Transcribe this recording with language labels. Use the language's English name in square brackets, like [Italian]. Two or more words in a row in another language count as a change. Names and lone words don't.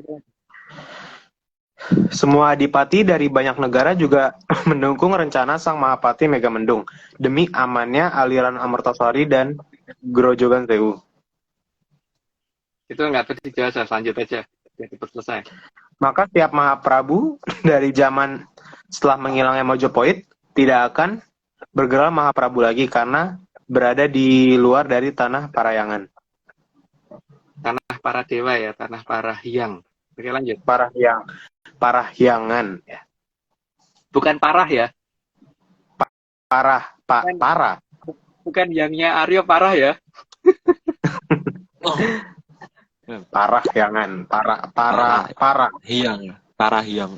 [Indonesian] Semua adipati dari banyak negara juga mendukung rencana Sang Mahapati Megamendung demi amannya aliran Amartasari dan Grojogan Sewu. itu nggak perlu dijelasin, lanjut aja. Biar cepat selesai. Maka tiap Mahaprabu dari zaman setelah menghilangnya Mojopahit tidak akan bergerak Mahaprabu lagi karena berada di luar dari tanah Parayangan. Tanah para dewa ya, tanah para hyang. Oke lanjut. Parahyangan ya. Bukan parah ya. Parah. Bukan yangnya Aryo parah ya. Oh, Parahyangan, parah. hiang. Parah hiang.